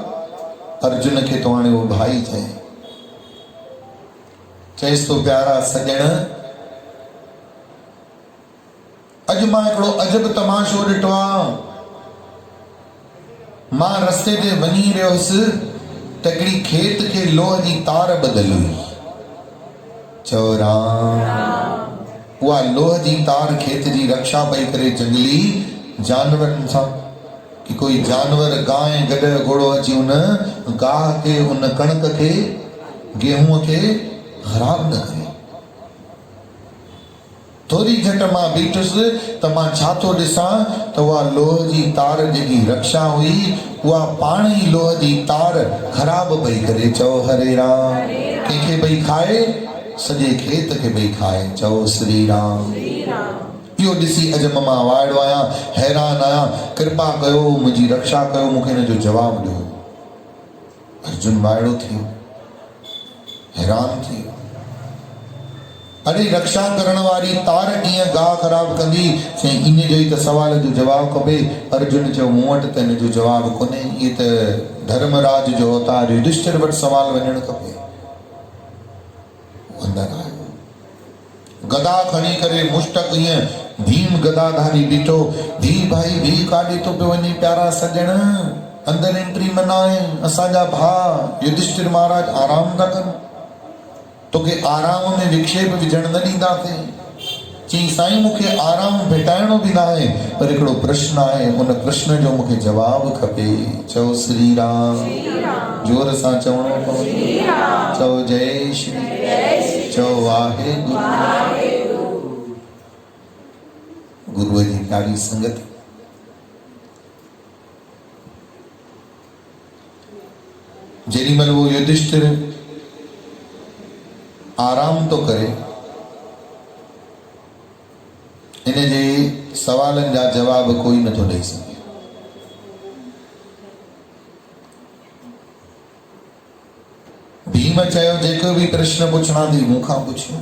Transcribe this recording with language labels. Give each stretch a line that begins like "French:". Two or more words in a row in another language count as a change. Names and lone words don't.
Sindhi: अर्जुन खे तो हाणे उहो भाई चएसि तो प्यारा सॼण, अॼु मां हिकिड़ो अजब तमाशो ॾिठो आहे। मां रस्ते ते वञी रहियो हुयुसि त हिकिड़ी खेत खे लोह जी तार ॿधल हुई। चओ राम। उहा लोह जी तार खेत जी रक्षा पई करे जंगली जानवरनि सां, कि कोई जानवर गांइ गॾ घोड़ो अची उन गाह खे, उन कणक खे, गेहूं खे ख़राब न करे। थोरी झट मां बीठुसि त मां छा थो ॾिसां त उहा लोह जी तार जेकी रक्षा हुई, उहा पाण ई लोह जी तार ख़राब पई करे। चओ हरे राम। कंहिंखे पई खाए? सॼे खेत खे पई खाए। चओ श्री राम। इहो ॾिसी अॼु मां वाइड़ो आहियां, हैरान आहियां। कृपा कयो, मुंहिंजी रक्षा कयो, मूंखे हिन जो जवाबु ॾियो। अर्जुन वाइड़ो थी वियो, हैरान थी वियो। अरे रक्षा करण वारी तार कीअं गाह ख़राब कंदी? चई इन जो ई त सवाल जो जवाबु खपे। अर्जुन चयो मूं वटि त हिन जो जवाबु कोन्हे, इहे त धर्मराज जो अवतार युधिष्ठिर वटि सवाल वञणु खपे। अंदर आयो, गदा खणी करे मुष्टक ईअं भीम गदाधारी बीठो। भी भाई भी काॾे तो पियो वञे प्यारा सॼण? अंदरि एंट्री मना आहे। असांजा भाउ युधिष्ठिर महाराज आराम था कनि, तोखे आराम में विक्षेप विझण न ॾींदासीं। चई साईं मूंखे आराम भेटाइणो बि न आहे, पर हिकिड़ो प्रश्न आहे, उन प्रश्न जो मूंखे जवाबु खपे। चओ श्री राम। जोर सां चवणो पवंदो। चओ जय श्री। चओ वाहेगुरु। गुरुअ जी प्यारी संगत, जेॾी महिल वो युधिष्ठिर आराम तो करे, इन जे सवालनि जा जवाब कोई नथो ॾेई सघे। भीम चयो जेको बि प्रश्न पुछणा थी मूंखां पुछो।